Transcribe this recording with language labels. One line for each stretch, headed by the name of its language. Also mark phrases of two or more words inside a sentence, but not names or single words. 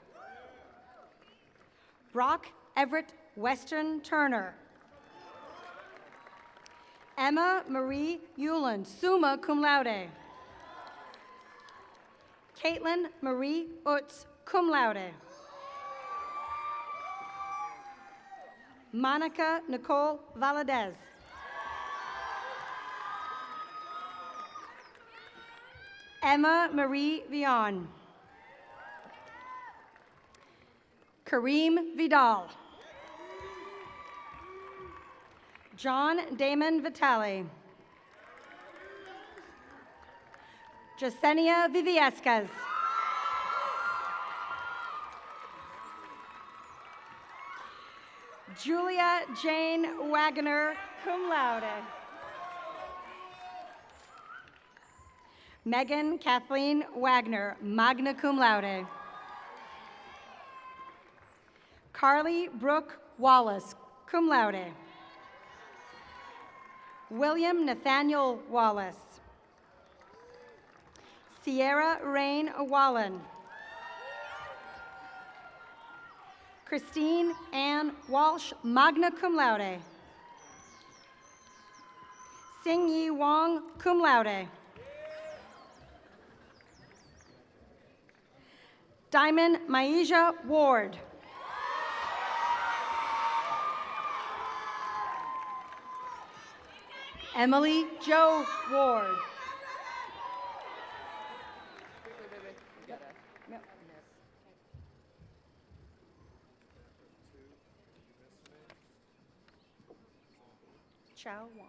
English: Brock Everett Weston Turner.
Latin: Emma Marie Euland, summa cum laude. Caitlin Marie Utz, cum laude.
English: Monica Nicole Valadez. Emma Marie Vion. Kareem Vidal. John Damon Vitale. Jasenia Viviescas. Julia Jane Wagner,
Latin: cum laude. Megan Kathleen Wagner, magna cum laude. Carly Brooke Wallace, cum laude.
English: William Nathaniel Wallace. Sierra Rain Wallen. Christine Ann Walsh,
Latin: magna cum laude. Sing Yi Wong, cum laude.
English: Diamond Maisha Ward. Emily Jo Ward. Chow Wan.